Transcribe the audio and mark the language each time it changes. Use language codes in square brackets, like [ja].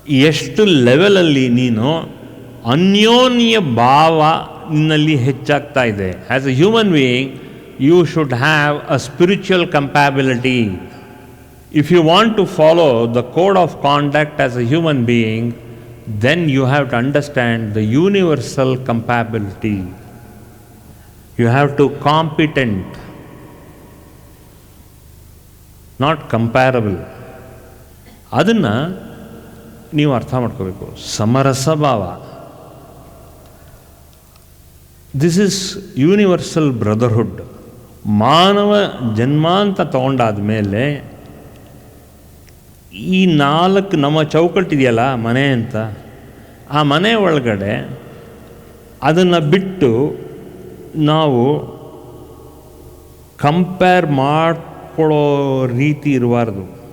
[kn] ಎಷ್ಟು ಲೆವೆಲಲ್ಲಿ ನೀನು ಅನ್ಯೋನ್ಯ ಭಾವ ನಿನ್ನಲ್ಲಿ ಹೆಚ್ಚಾಗ್ತಾ ಇದೆ. [en] As a human being you should have a spiritual compatibility. If you want to follow the code of conduct as a human being, then you have to understand the universal compatibility. You have to competent, not comparable. [kn] ಅದನ್ನು ನೀವು ಅರ್ಥ ಮಾಡ್ಕೋಬೇಕು. ಸಮರಸ ಭಾವ, [en] This is universal brotherhood. [kn] ಮಾನವ ಜನ್ಮ ಅಂತ ತಗೊಂಡಾದ ಮೇಲೆ ಈ ನಾಲ್ಕು ನಮ್ಮ ಚೌಕಟ್ಟಿದೆಯಲ್ಲ ಮನೆ ಅಂತ, ಆ ಮನೆ ಒಳಗಡೆ ಅದನ್ನು ಬಿಟ್ಟು ನಾವು ಕಂಪೇರ್ ಮಾಡ್ಕೊಳ್ಳೋ ರೀತಿ ಇರಬಾರ್ದು.